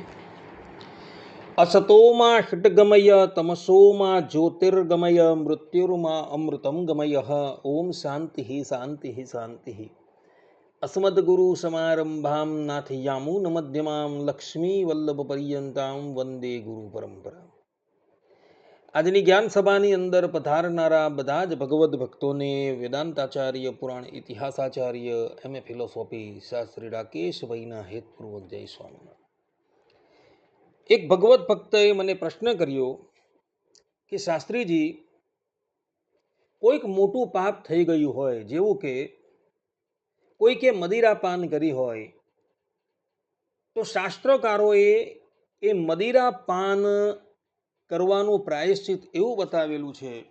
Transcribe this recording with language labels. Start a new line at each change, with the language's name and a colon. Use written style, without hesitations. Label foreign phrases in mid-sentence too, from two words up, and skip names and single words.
Sanskrit: असतो मा षट्गमय तमसो मा ज्योतिर्गमय मृत्युर्मा अमृतं गमयः। ओम शान्तिः शान्तिः शान्तिः। अस्मद्गुरुसमारम्भां नाथयामुनमध्यमां लक्ष्मीवल्लभपर्यन्तां वन्दे गुरुपरम्परां।
Gujarati: આજની જ્ઞાન સભાની અંદર પધારનારા બધા જ ભગવદ્ ભક્તોને વેદાંતાચાર્ય પુરાણ ઇતિહાસાચાર્ય
English: MA philosophy
Gujarati: શાસ્ત્રી રાકેશભાઈના હેતપૂર્વક જય સ્વામિનારાયણ। એક ભગવદ્ ભક્તએ મને પ્રશ્ન કર્યો કે શાસ્ત્રીજી, કોઈક મોટું પાપ થઈ ગયું હોય, જેવું કે કોઈકે મદિરાપાન કરી હોય, તો શાસ્ત્રકારોએ એ મદિરાપાન કરવાનું પ્રાયશ્ચિત એવું બતાવેલું છે